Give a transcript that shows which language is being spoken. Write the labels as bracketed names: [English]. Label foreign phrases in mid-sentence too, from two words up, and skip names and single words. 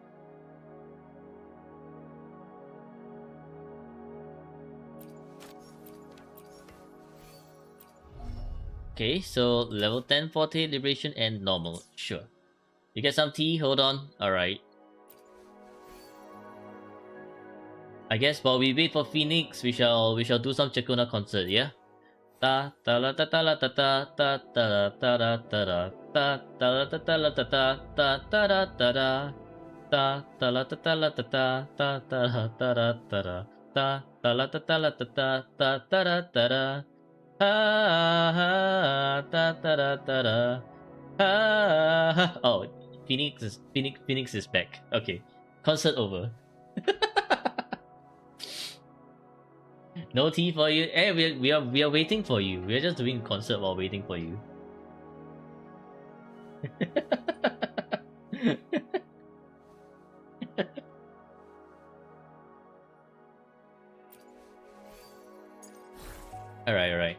[English] Okay, so level 10 Forte, Liberation, and normal. Sure. You get some tea? Hold on. Alright. I guess while we wait for Phoenix, we shall do some Chakona concert, yeah? Ta ta la ta ta la ta ta ta ta la ta ra ta ra ta ta la ta ta la ta ta ta ta ra ta ra ta ta la ta ta la ta ta ta ta ra ta ra ta ra ta ta la ta ta la ta ta ta ta ra ta ra ha ta ta ra ta ra ha. Oh, Phoenix is back. Okay, concert over. No tea for you. Hey, we are waiting for you. We are just doing concert while waiting for you. Alright.